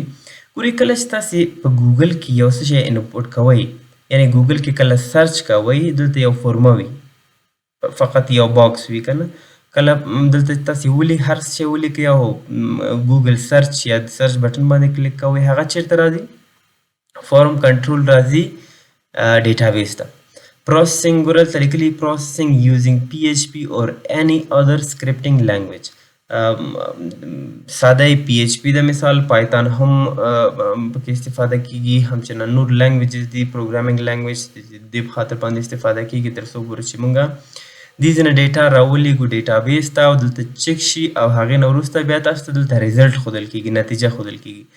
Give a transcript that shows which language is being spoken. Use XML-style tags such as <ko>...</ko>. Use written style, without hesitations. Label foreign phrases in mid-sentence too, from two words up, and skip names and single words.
<ps>ګورئ کله چې تاسې په ګوګل کې یو څه شی انپوټ کوئ، یعنې ګوګل کې کله سرچ کوئ دلته یو فورمه وي، فقط یو باکس وي که نه. کله دلته تاسې هر څه شی ولیکئ او ګوګل سرچ یا د</ps> <en>search button</en> <ps>باندې کلیک کوئ، هغه چیرته راځي؟</ps> <en>form control</en> <ps>راځي ډیټابیس ته.</ps> <en>processing</en> <ps>ورته لیکلي</ps> <en>processing using PHP or any other scripting language.</en> <ps>ساده PHP د مثال پایتون هم پکې استفاده کیږي، همچنان نور لانګویجز دي</ps> <en>programming language</en> <ps>د خاطر باندې استفاده کیږي تر څو پورې چې مونږه دې ځینې ډیټا راولېږو ډیټابیس ته او دلته چک شي او هغې نه وروسته بیا تاسو ته دلته ریزلټ ښودل کیږي، نتیجه ښودل کیږي.</ps>